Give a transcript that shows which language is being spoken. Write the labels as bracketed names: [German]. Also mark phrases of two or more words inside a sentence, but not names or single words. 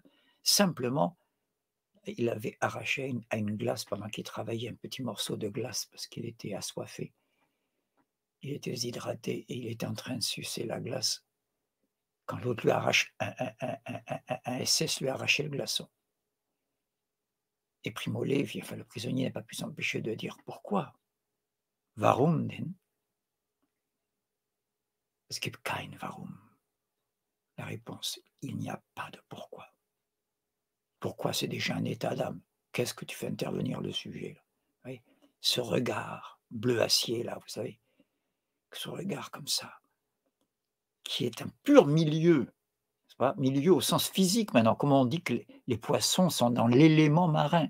[French] Simplement, il avait arraché à une glace pendant qu'il travaillait un petit morceau de glace parce qu'il était assoiffé. Il était déshydraté et il était en train de sucer la glace quand l'autre lui arrache, un SS lui a arraché le glaçon. Et Primo Levi, enfin le prisonnier n'a pas pu s'empêcher de dire pourquoi. [German] Warum denn? Es gibt kein Warum. [French] La réponse, il n'y a pas de pourquoi. Pourquoi, c'est déjà un état d'âme. Qu'est-ce que tu fais intervenir le sujet là? Oui, ce regard bleu acier là, vous savez, ce regard comme ça, qui est un pur milieu, pas milieu au sens physique maintenant, comme on dit que les poissons sont dans l'élément marin.